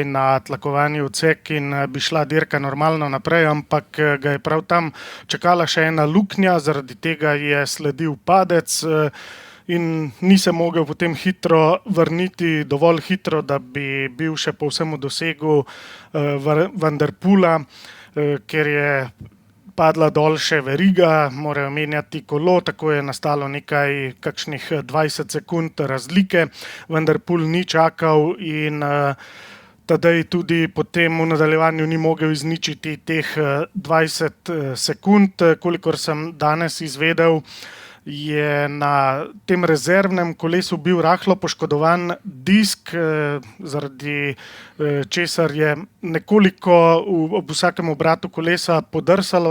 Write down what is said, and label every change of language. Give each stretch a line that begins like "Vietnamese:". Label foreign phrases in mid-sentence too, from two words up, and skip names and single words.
Slovenian: na tlakovani odsek in bi šla dirka normalno naprej, ampak ga je prav tam čakala še ena luknja, zaradi tega je sledil padec in ni se mogel potem hitro vrniti, dovolj hitro, da bi bil še povsem v dosegu Van der Poela, ker je padla dol še veriga, morajo menjati kolo, tako je nastalo kakšnih 20 sekund razlike. Van der Poel ni čakal in Tadej tudi potem v nadaljevanju ni mogel izničiti teh 20 sekund. Kolikor sem danes izvedel, je na tem rezervnem kolesu bil rahlo poškodovan disk, zaradi česar je nekoliko ob vsakem obratu kolesa podrsalo.